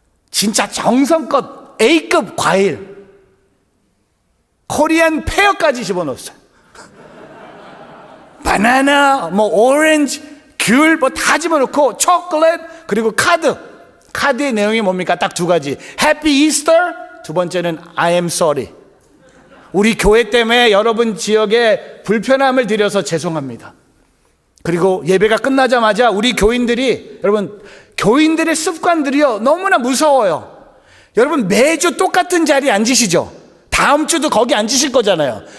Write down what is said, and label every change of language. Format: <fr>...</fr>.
<ko>진짜 정성껏 A급 과일, 코리안 페어까지 집어넣었어요. 바나나, 오렌지, 귤 다 집어넣고 초콜릿, 그리고 카드의 내용이 뭡니까? 딱 두 가지.</ko> <en>Happy Easter,</en> <ko>두 번째는</ko> <en>I am sorry.</en> <ko>우리 교회 때문에 여러분 지역에 불편함을 드려서 죄송합니다. 그리고 예배가 끝나자마자 우리 교인들이, 여러분, 교인들의 습관들이요, 너무나 무서워요. 여러분, 매주 똑같은 자리에 앉으시죠? 다음 주도 거기 앉으실 거잖아요.</ko>